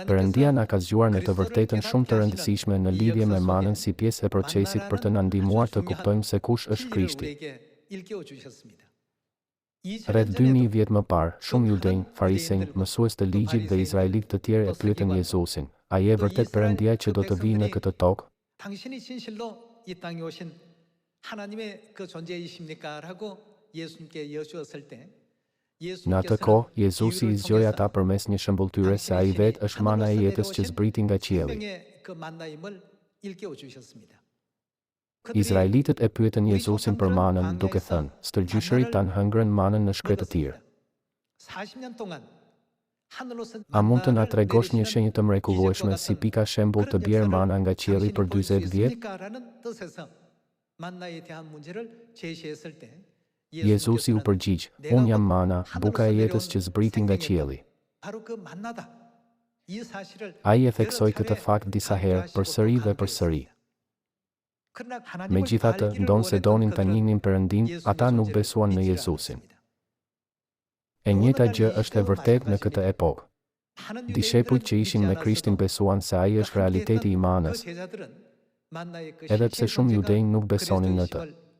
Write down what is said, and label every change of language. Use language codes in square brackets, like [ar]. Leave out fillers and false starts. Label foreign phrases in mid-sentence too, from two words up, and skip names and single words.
[sq] Perëndia na ka zgjuar në të vërtetën shumë të rëndësishme në lidhje me manën si pjesë e procesit për të na ndihmuar të kuptojmë se kush është Krishti. Rreth 2000 vjet më parë, shumë judej, farisej, mësues të ligjit dhe izraelitë të tjerë e pyetën Jezusin: "A je vërtet Perëndia që do të vijë në këtë tokë?" [ko] 당신이 진실로 이 땅에 오신 하나님의 그 존재이십니까?라고 예수님께 여쭈었을 때 [sq] Në atë kohë, Jezusi i zgjoi ata përmes një shëmbulltyre se ai vetë është mana e jetës që zbriti nga qielli. [ko] 그 만나임을 일깨워 주셨습니다. [sq] Izraelitët e pyetën Jezusin për manën, duke thënë: "Stërgjyshërit tanë hëngrën manën në shkretë të tir. [ko] 40년 동안 [sq] A mund të na tregosh një shenjë të mrekullueshme si pika shembull të bjerë mana nga qielli për 40 vjet?" [ko] 만나에 대한 문제를 제시했을 때 [sq] Jezusi u përgjigj: "Unë jam mana, buka e jetës që zbriti nga qielli." [ko] 바로 그 만나다. 이 사실을 [sq] Ai e theksoi këtë fakt disa herë, përsëri dhe përsëri. Megjithatë, ndonse donin ta njihnin Perëndin, ata nuk besuan në Jezusin. E njëjta gjë është e vërtetë në këtë epokë. Dishepujt që ishin me Krishtin besuan se ai është realiteti i manës, edhe pse shumë judej nuk besonin në të.